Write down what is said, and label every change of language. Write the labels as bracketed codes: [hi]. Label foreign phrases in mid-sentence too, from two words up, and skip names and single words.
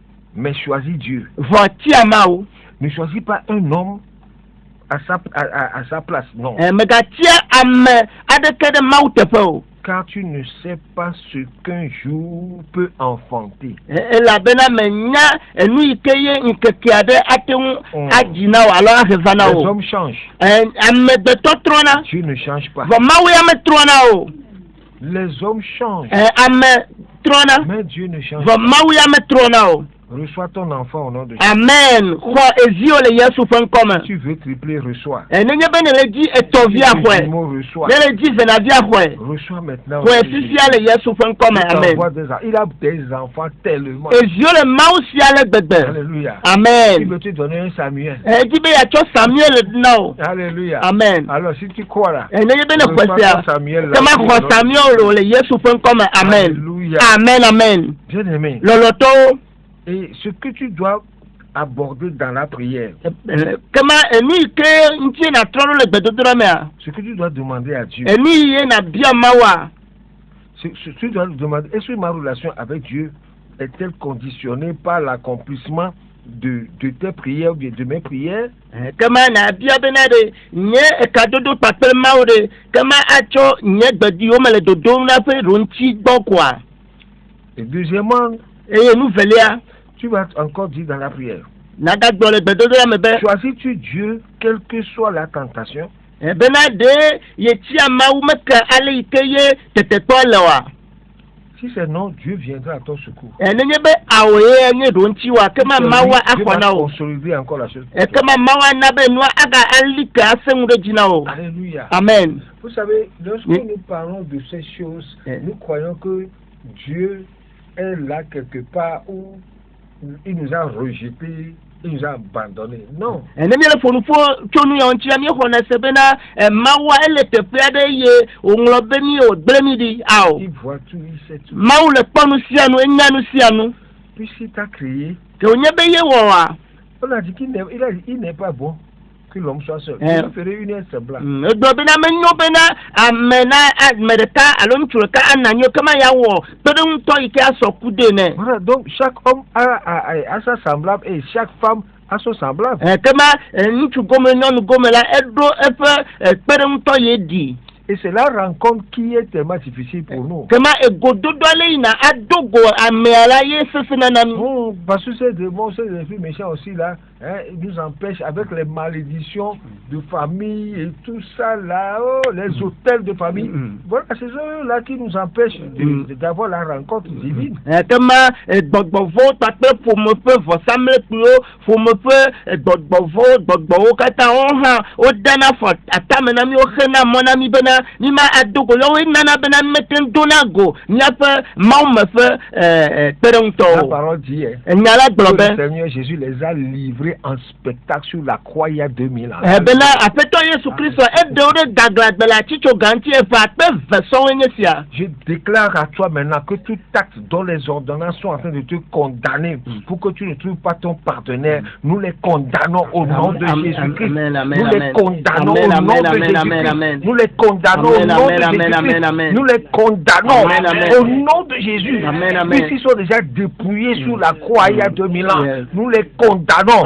[fr] mais choisis Dieu. [ee] vɔ tia Mawu. [fr] Ne choisis pas un homme à sa place, non. [ee] Megatia ame aɖeke ɖe Mawu teƒe o. [fr] Car tu ne sais pas ce qu'un jour peut enfanter. [ee] Elabena menya enu yi ke ye nkeke aɖe ate ŋu adzi na wo alo ahe va na Les wo. [fr] hommes changent. [ee] Amegbetɔ trɔna. [fr] Dieu ne change pas. [ee] Vɔ Mawu ya metrɔna o. [fr] Les hommes changent. [ee] Ame trɔna. [fr] Mais Dieu ne change Vɔ pas. [ee] Mawu ya metrɔna o. [fr] Reçois ton enfant au nom de Jésus. [ee] Amen. Xɔ ezio le Yesu ƒe ŋkɔme. [fr] Tu veux tripler, reçois. [ee] Nenye be ne le dzi etɔvia xɔe. [fr] Reçois. [ee] Ne le dzi venavia xɔe. [fr] Reçois maintenant. [ee] Xɔe fifia le Yesu ƒe ŋkɔme. Amen. [fr] Il a des enfants tellement. [ee] Ezio le Mawu sia le gbegbe. Alléluia. Amen. [fr] Tu veux te donner un Samuel. [ee] Edzi be yatsɔ Samuel na o. Alléluia. Amen. [fr] Alors si tu crois là. [ee] Nenye be ne xɔ sia. Kema xɔ Samuel le Yesu ƒe ŋkɔme. Amen. Alléluia. Amen. Amen. [fr] Bien aimé. [ee] Lɔlɔtɔwo. [fr] Et ce que tu dois aborder dans la prière, [ee] Kema enu yi ke ŋuti na trɔ ɖo le gbedodoɖa mea. [fr] ce que tu dois demander à Dieu, [ee] Enu yi ye na bia Mawua. [fr] tu dois demander, est-ce que ma relation avec Dieu est-elle conditionnée par l'accomplissement de tes prières ou bien de mes prières? [ee] Kema na bia bena de nye ekadodo kpakple Mawu de kema atsɔ nye gbediwo me le dodom na ƒe ɖo ŋuti gbɔ koa. [fr] Et deuxièmement, [ee] Eye nu velia. [fr] tu vas encore dire dans la prière, [ee] Nagagblɔ le gbedodoɖa me be. [fr] choisis-tu Dieu quelle que soit la tentation? [ee] Bena de yetia Mawu meke ale yi ke ye tetetɔ le wa. [fr] Si c'est non, Dieu viendra à ton secours. [ee] Nenye be awo ye nye ɖo ŋuti wa kema Mawua Dieu axɔ na va wo. [fr] consolider encore la chose. [ee] Kema Mawua na be nua aga ali ke ase ŋu ɖe dzi na wo. Alléluia. Amen. [fr] Vous savez, lorsque Oui. nous parlons de ces choses, Eh. nous croyons que Dieu est là quelque part où il nous a rejetés, il nous a abandonnés. Non. [ee] Ne miele ƒonuƒo tso nu ya ŋuti la míexɔna se bena Mawua ele teƒe aɖe ye wòŋlɔ be mi wògble mi ɖi ao. [fr] Il voit tout, il sait tout. [ee] Mawu le kpɔ nu sia nu, enya nu sia nu. [fr] Puisqu'il t'a créé, [ee] Ke wònye be ye wɔa. [fr] on a dit qu'il n'est pas bon que l'homme soit seul. Eh. Il ferait une aide semblable. [ee] Egblɔ bena menyo bena ame ɖeka alo ŋutsu ɖeka ananyo kema ya wɔ kpeɖeŋutɔ yi ke asɔ ku de nɛ. [fr] Voilà, donc chaque homme a sa semblable et chaque femme a son semblable. [ee] Kema ŋutsu gome nyɔnu gome la eɖo eƒe kpeɖeŋutɔ ye ɖi. [fr] Et c'est la rencontre qui est tellement difficile pour nous. [ee] Kema egododo ale yina adogo amea la ye sesena na mi. [fr] Bon, parce que ces démons, ces esprits méchants aussi là, hein, ils nous empêchent avec les malédictions de famille et tout ça là, oh, les hôtels de famille. Voilà, c'est eux-là qui nous empêchent d'avoir la rencontre divine. [ee] Kema gbɔgbɔvo kpakple ƒome ƒe vɔsamlekpuiwo, ƒome ƒe gbɔgbɔwo katã wo hã wodana afɔ atame na mi, woxena mɔ na mi bena mi ma adogo ya woe nana bena mi mete ŋu dona go miaƒe mawume ƒe La kpeɖeŋutɔwo. [fr] parole dit, [ee] Nya la gblɔ [fr] que le [ee] be [fr] Seigneur Jésus les a livrés en spectacle sur la croix il y a 2000 ans. [ee] bena aƒetɔ Yesu Kristo eɖewo ɖe gaglãgbe le atitso gãŋti eve akpe ve sɔwoe nye sia. [fr] Je déclare à toi maintenant que tout acte dont les ordonnances sont en train de te condamner pour que tu ne trouves pas ton partenaire, nous les condamnons au nom de Jésus-Christ. Nous les condamnons au nom de Jésus-Christ. Nous les condamnons au nom de Jésus-Christ. Nous les condamnons au nom de Jésus. Puisqu'ils sont déjà dépouillés sur la croix il y a 2000 ans, nous les condamnons.